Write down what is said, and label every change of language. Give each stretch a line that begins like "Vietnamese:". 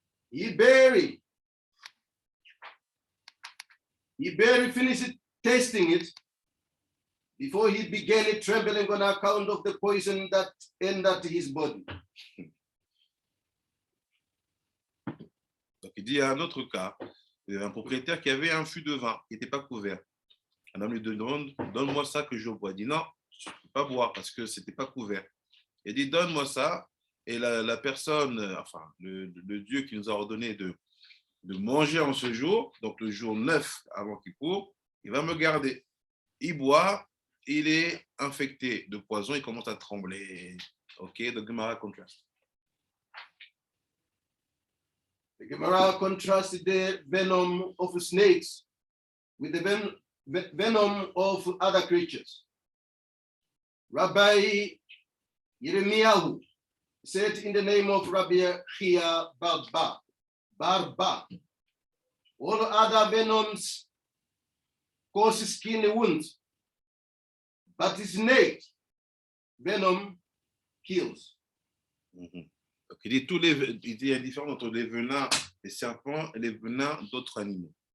English: He barely finished tasting it before he began trembling on account of the poison that entered his body.
French: Donc il dit à un autre cas, un propriétaire qui avait un fût de vin qui n'était pas couvert. Un homme lui demande, donne-moi ça que je bois. Il dit non, je ne peux pas boire parce que ce n'était pas couvert. Il dit donne-moi ça. Et la personne, enfin le Dieu qui nous a ordonné de manger en ce jour, donc le jour 9 avant Kippour, il va me garder. Il boit, il est infecté de poison, il commence à trembler.
English: Ok, the Gemara contrast. The Gemara contrasts the venom of snakes with the venom of other creatures. Rabbi Yirmiyahu said in the name of Rabbi Chia Barba, all other venoms cause skin wounds, but snake venom kills. Mm-hmm.
French: il dit, il dit, il y a une différence entre les venins des serpents et les venins d'autres animaux.